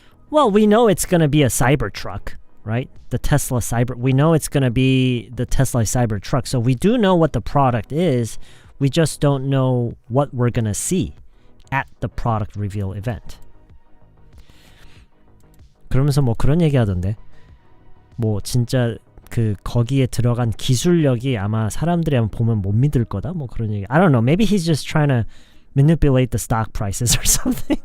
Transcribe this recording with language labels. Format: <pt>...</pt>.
<en>Well, we know it's going to be a Cybertruck, right? The Tesla Cyber. We know it's going to be the Tesla Cybertruck. So we do know what the product is. We just don't know what we're going to see at the product reveal event.</en> <ko>그러면서 뭐 그런 얘기 하던데. 뭐 진짜 그 거기에 들어간 기술력이 아마 사람들이 한번 보면 못 믿을 거다. 뭐 그런 얘기.</ko> <en>I don't know. Maybe he's just trying to manipulate the stock prices or something.</en>